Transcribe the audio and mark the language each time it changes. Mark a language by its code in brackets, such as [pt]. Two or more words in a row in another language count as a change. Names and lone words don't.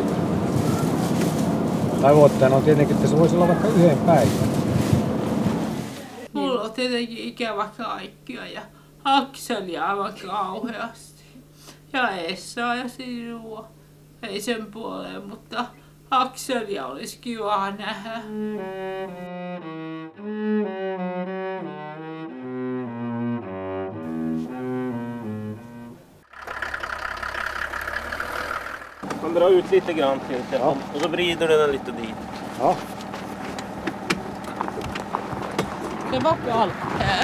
[fi] Tavoitteena on tietenkin, että se voisi olla vaikka 1 päivän. Mulla on tietenkin ikävä kaikkia ja Akselia aivan kauheasti. Ja Essaa ja sinua. Ei sen puoleen, mutta Akselia olisi kiva nähdä. [sv] Man drar ut lite grann till ja. Och så vrider du den lite dit. Ja. Det var allt här.